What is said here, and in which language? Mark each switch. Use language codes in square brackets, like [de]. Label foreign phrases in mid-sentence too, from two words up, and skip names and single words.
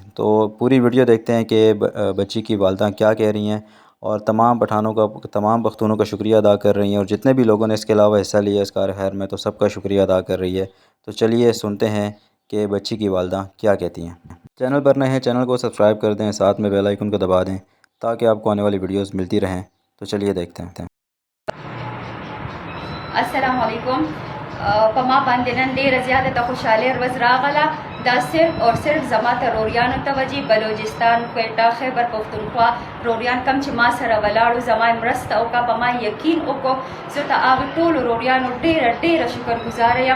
[ur] تو پوری ویڈیو دیکھتے ہیں کہ بچی کی والدہ کیا کہہ رہی ہیں اور تمام پختونوں کا شکریہ ادا کر رہی ہیں اور جتنے بھی لوگوں نے اس کے علاوہ حصہ لیا اس کار خیر میں، تو سب کا شکریہ ادا کر رہی ہے. تو چلیے سنتے ہیں کہ بچی کی والدہ کیا کہتی ہیں. چینل پر نئے ہیں، چینل کو سبسکرائب کر دیں، ساتھ میں [en] bell icon [ur] کو دبا دیں تاکہ آپ کو آنے والی ویڈیوز ملتی رہیں. تو چلیے دیکھتے ہیں. [ar] السلام علیکم. [ps] په ما باندې نن ډېره زیاته ته خوشحالي ورځ راغله. دا [ur] صرف اور صرف [ps] زما ته روریانو ته وجي بلوچستان کوئٹہ خیبر پختونخوا روریان کم چې ما سره ولاړو زما مرسته وکړه، په ما یقین وکړو. زه د هغه ټولو روریانو ډېره شکرګزاره یم.